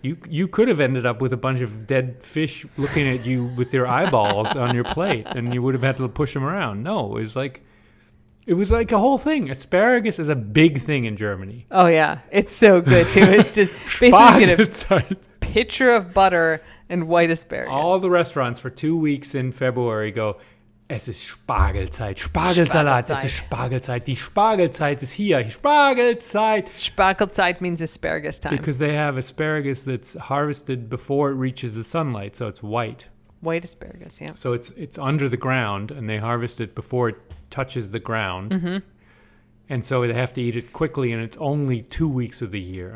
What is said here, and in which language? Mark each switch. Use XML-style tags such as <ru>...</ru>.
<en>You could have ended up with a bunch of dead fish looking at you with their eyeballs on your plate, and you would have had to push them around. No, it was like a whole thing. Asparagus is a big thing in Germany. Oh yeah, it's so good too. It's just basically get a</en> <de>Spargelzeit.</de> <en>pitcher of butter and white asparagus. All the restaurants for 2 weeks in February go,</en> <de>es ist Spargelzeit, Spargelsalat, es ist Spargelzeit, die Spargelzeit ist hier, Spargelzeit.</de> <en>Spargelzeit means asparagus time. Because they have asparagus that's harvested before it reaches the sunlight, so it's white. White asparagus, yeah. So it's under the ground, and they harvest it before it touches the ground. Mm-hmm. And so they have to eat it quickly, and it's only 2 weeks of the year.</en>